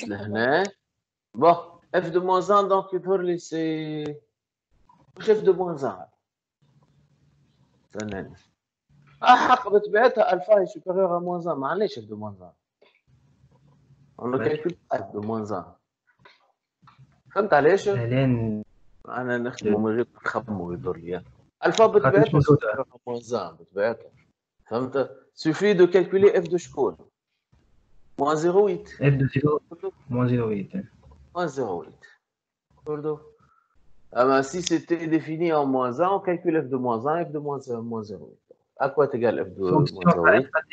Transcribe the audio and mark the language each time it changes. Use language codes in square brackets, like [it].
[fr] que bon, f de moins 1, donc c'est f de moins 1. [ar] حق بطبيعتها الفا [fr] est supérieur à moins 1 [ar] معليش [fr] f de moins 1. On ne calcule pas f de moins 1. [ar] فهمت علاش؟ انا نخدموا من غير نخمموا ويدور لي الفا بطبيعتها [fr] supérieur à moins 1 [ar] بطبيعتها. فهمت؟ [fr] suffit de calculer f de شكون؟ moins 0,8. f de 0 moins 0,8. Moins 0,8. Si c'était défini en moins 1, on calcule f de moins 1, f de moins 0,8. À quoi est égal f de moins 0,8?